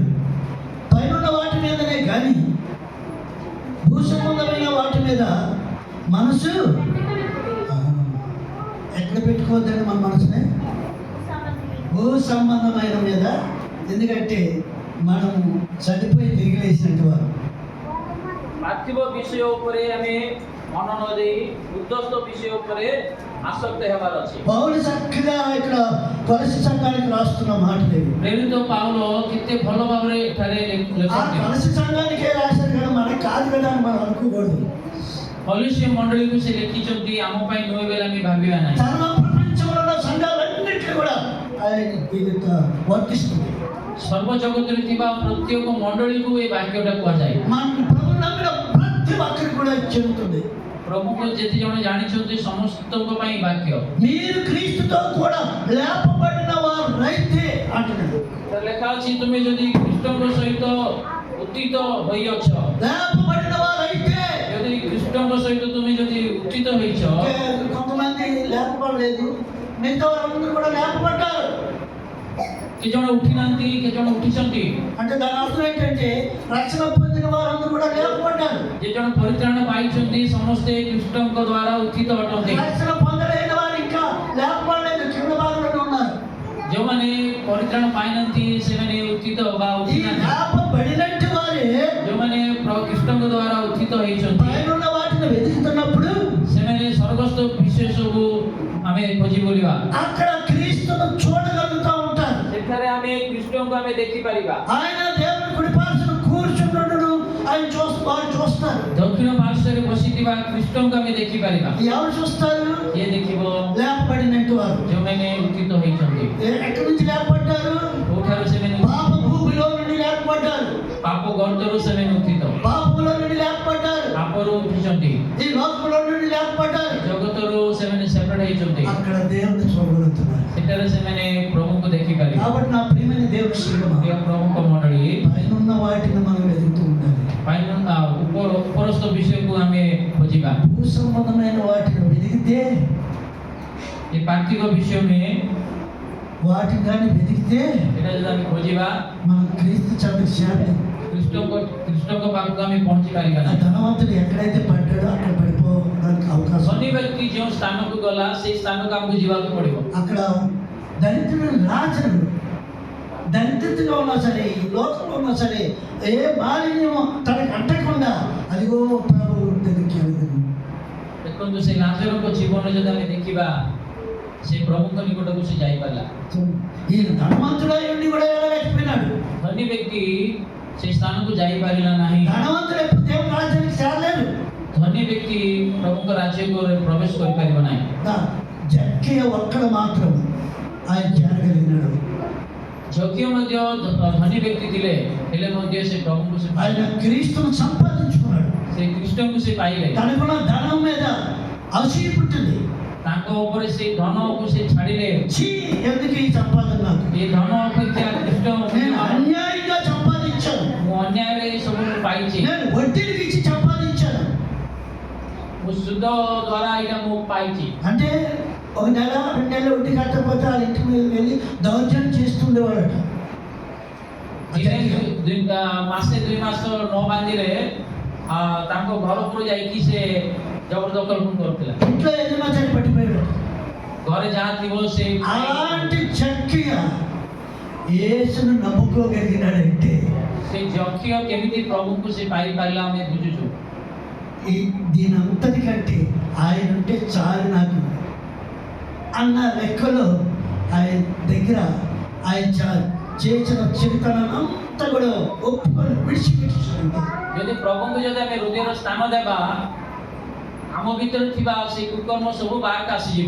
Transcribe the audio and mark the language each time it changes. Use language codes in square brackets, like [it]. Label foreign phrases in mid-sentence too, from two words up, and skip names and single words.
[te] పైన వాటి మీదనే కానీ భూ సంబంధమైన వాటి మీద మనసు ఆ, ఎక్కడ పెట్టుకోవద్దండి మన మనసునే భూ సంబంధమైన మీద. ఎందుకంటే మనము చనిపోయి తిరిగిలేసినట్టు వారు. [or] ପାର୍ଥିବ ବିଷୟ ଉପରେ ଆମେ ମନ ନ ଦେଇ ଉଦ୍ଧସ୍ତ ବିଷୟ ଉପରେ ଆସକ୍ତ ହେବାର ଅଛି। [te] పౌలు చక్కగా ఇక్కడ కొలసి సంఘానికి రాస్తున్న మాటలు [or] ପ୍ରେରିତ ପାଉଲ କେତେ ଭଲ ଭାବରେ ଏଠାରେ ఆ ଲେଖନ୍ତି। [te] కొలసి సంఘానికే రాశారు కదా, మనకు కాదు కదా అని మనం అనుకోకూడదు. [or] କଲିସିୟ ମଣ୍ଡଳୀକୁ ସେ ଲେଖିଛନ୍ତି ଆମ ପାଇଁ ନୁହେଁ ବୋଲି ଆମେ ଭାବିବା ନାହିଁ। [te] సర్వ ప్రపంచంలో ఉన్న సంఘాలన్నింటినీ కూడా ఆయన ఇది వర్తిస్తుంది. [or] ସର୍ବ ଜଗତରେ ଥିବା ପ୍ରତ୍ୟେକ ମଣ୍ଡଳୀକୁ ଏ ବାକ୍ୟଟା କୁହାଯାଏ। [te] మన ప్రభు నమ్మిన ప్రతి ఒక్కరికి కూడా చెందుతుంది. [or] ପ୍ରଭୁଙ୍କୁ ଯେତେ ଜଣ ଜାଣିଛନ୍ତି ସମସ୍ତଙ୍କ ପାଇଁ ବାକ୍ୟ। [te] మీరు క్రీస్తుతో కూడా లేపబడిన వారైతే అంటున్నాడు. [or] ଲେଖା ଅଛି ତୁମେ ଯଦି ଖ୍ରୀଷ୍ଟଙ୍କ ସହିତ ଉତ୍ଥିତ ହୋଇଅଛ, [te] లేపబడిన వారైతే [or] ଯଦି ଖ୍ରୀଷ୍ଟଙ୍କ ସହିତ ତୁମେ ଯଦି ଉତ୍ଥିତ ହୋଇଛ, [te] కొంతమంది లేపబడలేదు, మిగతా వారందరూ కూడా లేపబడ్డారు. [or] କେତେ ଜଣ ଉଠି ନାହାନ୍ତି, କେତେ ଜଣ ଉଠିଛନ୍ତି। [te] అంటే దాని అర్థం ఏంటంటే రక్షణ పొందిన వారందరూ కూడా లేపబడ్డారు. [or] ଯେ ଜଣ ପରିତ୍ରାଣ ପାଇଛନ୍ତି ସମସ୍ତେ ଖ୍ରୀଷ୍ଟଙ୍କ ଦ୍ୱାରା ଉତ୍ଥିତ ଅଟନ୍ତି। [te] రక్షణ పొందలేని వారు ఇంకా లేపబడలేదు, కింద భాగంలో ఉన్నారు. [or] ଯେଉଁମାନେ ପରିତ୍ରାଣ ପାଇନାହାନ୍ତି ସେମାନେ ଉତ୍ଥିତ ବା ఈ ଉଠିନାହାନ୍ତି। [te] లేపబడినట్టు వారే [or] ଯେଉଁମାନେ ଖ୍ରୀଷ୍ଟଙ୍କ ଦ୍ୱାରା ଉତ୍ଥିତ ହୋଇଛନ୍ତି [te] పైన వాటిని వెతుకుతున్నప్పుడు [or] ସେମାନେ ସ୍ୱର୍ଗସ୍ଥ ବିଷୟ ସବୁ ଆମେ ଖୋଜି ବୁଲିବା। [te] అక్కడ క్రీస్తును చూడగలుగుతూ ఉంటారు. [or] ସେଠାରେ ଆମେ ଖ୍ରୀଷ୍ଟଙ୍କୁ ଆମେ ଦେଖିପାରିବା। [te] ఆయన దేవుని కుడి పార్శ్వన కూర్చున్నట్టును ఆయన వారు చూస్తారు. [or] ଦକ୍ଷିଣ ପାର୍ଶ୍ୱରେ ବସିଥିବା ଖ୍ରୀଷ୍ଟଙ୍କୁ ଆମେ ଦେଖିପାରିବା। [te] ఎవరు చూస్తారు? [or] କିଏ ଦେଖିବ? [te] లేపబడినట్టు వారు. [or] ଯେଉଁମାନେ ଉତ୍ଥିତ ହୋଇଛନ୍ତି। [te] ఎక్కడి నుంచి లేపబడ్డారు? [or] କୋଉଠାରୁ ସେମାନେ [te] పాప భూమిలో నుండి లేపబడ్డారు. [or] ପାପ ଗର୍ତ୍ତରୁ ସେମାନେ ଉତ୍ଥିତ, [te] పాపములో నుండి లేపబడ్డారు. [or] ପାପରୁ ଉଠିଛନ୍ତି, [te] ఈ లోకంలో నుండి లేపబడ్డారు. [or] ଜଗତରୁ ସେମାନେ ସେପାରେଟ୍ ହେଇଛନ୍ତି। [te] అక్కడ దేవుని చూడగలుగుతున్నారు. [or] ସେଠାରେ ସେମାନେ ପ୍ରଭୁଙ୍କୁ ଦେଖିପାରିବେ। [te] కాబట్టి నా ప్రియమైన దేవుని శ్రీమా, [or] ପ୍ରିୟ ପ୍ରଭୁଙ୍କ ମଣ୍ଡଳୀ, [te] పైన వాటిని మనం వెతుకుతూ ఉండాలి. [or] ଉପରସ୍ଥ ବିଷୟକୁ ଆମେ ଖୋଜିବା। [te] భూ సంబంధమైన వాటిని వెతికితే, [or] ଏ ପାର୍ଥିବ ବିଷୟ ନୁହେଁ, [te] వాటిని కానీ వెతికితే [or] ଏଟା ଯଦି ଆମେ ଖୋଜିବା [te] మనం క్రీస్తు చెంతకు చేరాలి. [or] ଖ୍ରୀଷ୍ଟଙ୍କ ପାଖକୁ ଆମେ ପହଞ୍ଚି ପାରିବା ఆ ନାହିଁ। [te] ధనవంతుడు ఎక్కడైతే పడ్డాడో అక్కడ పడిపోవడానికి అవకాశం. [or] ଧନୀ ବ୍ୟକ୍ତି ଯେଉଁ ସ୍ଥାନକୁ ଗଲା ସେଇ ସ୍ଥାନକୁ ଆମକୁ ଯିବାକୁ ପଡ଼ିବ। [te] అక్కడ దరిద్రుడు రాజు దరిద్రతగా ఉన్నా సరే, ఈ లోకంలో ఉన్నా సరే, ఏ మాలిన్యం తనకు అంటకుండా అదిగో ప్రభు దగ్గరికి వెళ్తుంది. [or] ଦେଖନ୍ତୁ ସେ ଲାଜରଙ୍କ ଜୀବନ ଯଦି ଆମେ ଦେଖିବା ସେ ପ୍ରଭୁଙ୍କ ନିକଟକୁ ସେ ଯାଇପାରିଲା। [te] ఈయన ధనవంతుడై ఉండి కూడా వెళ్ళలేకపోయినాడు. [or] ଧନୀ ବ୍ୟକ୍ତି ସେ ସ୍ଥାନକୁ ଯାଇପାରିଲା ନାହିଁ। [te] ధనవంతుడు ఎప్పుడు దేవుని రాజ్యానికి చేరలేదు. [or] ଧନୀ ବ୍ୟକ୍ତି ପ୍ରଭୁଙ୍କ ରାଜ୍ୟକୁ ପ୍ରବେଶ କରିପାରିବ ନାହିଁ। [te] జక్కయ్య ఒక్కడ మాత్రం ఆయన చేరగలిగినాడు. [or] ଯଜ୍ଞ ମଧ୍ୟ ଧନୀ ବ୍ୟକ୍ତି ଥିଲେ, ହେଲେ ମଧ୍ୟ ସେ ପ୍ରଭୁଙ୍କୁ ସେ [te] ఆయన క్రీస్తును సంపాదించుకున్నాడు. [or] ସେ ଖ୍ରୀଷ୍ଟଙ୍କୁ ସେ ପାଇଲେ। [te] తనకున్న ధనం మీద అసూయ పుట్టింది. [or] ତାଙ୍କ ଉପରେ ସେ ଧନକୁ ସେ ଛାଡ଼ିଲେ। [te] ఛీ, ఎందుకు ఈ సంపాదన నాకు? [or] ଏ ଧନ ଅପେକ୍ଷା ଖ୍ରୀଷ୍ଟ [te] నేను అన్యాయంగా సంపాదించాను, [or] ମୁଁ ଅନ୍ୟାୟରେ ଏ ସବୁ ପାଇଛି, [te] నేను వడ్డీకి ఇచ్చి సంపాదించాను. [or] ମୁଁ ସୁଧ ଦ୍ୱାରା ଏଇଟା ମୁଁ ପାଇଛି। [te] అంటే ఒక నెల 2 నెలలు వడ్డీ కట్టకపోతే వాళ్ళ ఇంటి మీద వెళ్ళి దౌర్జన్యం చేస్తుండేవాడట. [or] ମାସେ 2 ମାସ ନ ବାନ୍ଧିଲେ ତାଙ୍କ ଘରକୁ ଯାଇକି ସେ ଜବରଦଖଲ କରୁଥିଲା। [te] ఇంట్లో యజమాని పట్టిపోయాడు. [or] ଘରେ ଯାହା ଥିବ ସେ [te] అలాంటి చక్కయ్య యేసును నమ్ముకోగలిగినాడంటే [or] ସେ ଯକ୍ଷୟ କେମିତି ପ୍ରଭୁଙ୍କୁ ସେ ପାଇପାରିଲା ଆମେ ବୁଝୁଛୁ। [te] దీనంతటికంటే ఆయన ఉంటే చాలు నాకు అన్న లెక్కలో ఆయన దగ్గర ఆయన చేసిన చిరుతనం అంతా కూడా ఒప్పుకొని విడిచిపెట్టింది. [or] ଯଦି ପ୍ରଭୁଙ୍କୁ ଯଦି ଆମେ ହୃଦୟର ସ୍ଥାନ ଦେବା ଆମ ଭିତରେ ଥିବା ସେ କୁକର୍ମ ସବୁ ବାହାରକୁ ଆସିଯିବ।